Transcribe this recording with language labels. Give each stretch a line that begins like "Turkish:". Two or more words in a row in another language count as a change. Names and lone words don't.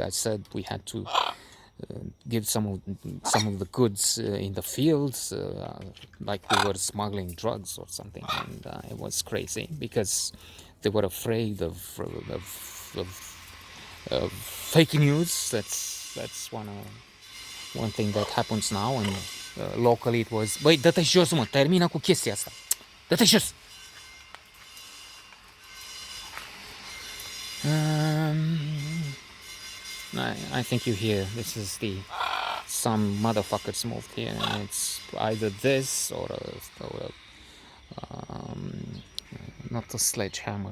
English: I said we had to give some of the goods in the fields, like we were smuggling drugs or something, and it was crazy because they were afraid of fake news. That's one thing that happens now, and locally it was,
Romanian: băi, dă-te jos, mă, termină cu chestia asta, dă-te jos.
English: I think you hear this is some motherfuckers moved here, and it's either this or not a sledgehammer.